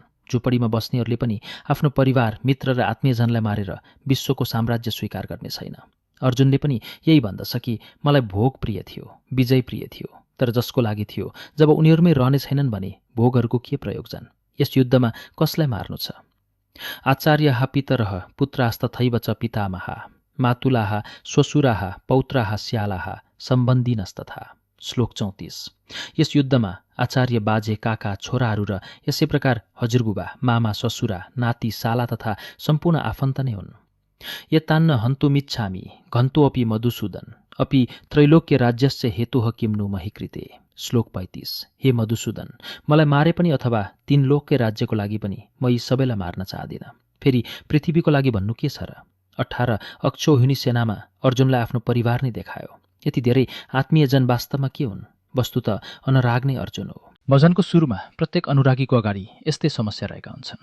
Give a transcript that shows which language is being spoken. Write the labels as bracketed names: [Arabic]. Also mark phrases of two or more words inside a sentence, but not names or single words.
[Nepali] झुपडीमा बस्नेहरूले पनि आफ्नो परिवार, मित्र र आत्मीयजनलाई मारेर विश्वको साम्राज्य स्वीकार गर्ने छैन। अर्जुनले पनि यही भन्दछ कि मलाई भोग प्रिय थियो, विजय प्रिय थियो, तर जसको लागि थियो, जब उनीहरूमै रहने छैनन् भने भोगहरूको के प्रयोजन? यस युद्धमा कसलाई मार्नु छ? [Sanskrit] आचार्याः पितरः पुत्रास्तथैव च पितामहा मातुलाः श्वशुराः पौत्राः स्यालाः सम्बन्धिनस्तथा। [Nepali] श्लोक 34। यस युद्धमा आचार्य, बाजे, काका, छोराहरू र यसै प्रकार हजुरबुबा, मामा, ससुरा, नाति, साला तथा सम्पूर्ण आफन्त नै हुन्। [Sanskrit] यतान्न हन्तुमिच्छामि घन्तोऽपि मधुसूदन अपि त्रैलोक्य राज्यस्य हेतुः किम्नु मही कृते। [Nepali] श्लोक 35। हे मधुसूदन, मलाई मारे पनि अथवा 3 लोककै राज्यको लागि पनि म यी सबैलाई मार्न चाहदिन। फेरि पृथ्वीको लागि भन्नु के छ र? 18 अक्षौहिणी सेनामा अर्जुनलाई आफ्नो परिवार नै देखायो। यति धेरै आत्मीयजन वास्तवमा के हुन्? वस्तुत अनुराग नै अर्जुन हो। भजनको सुरुमा प्रत्येक अनुरागीको अगाडि यस्तै समस्या रहेका हुन्छन्।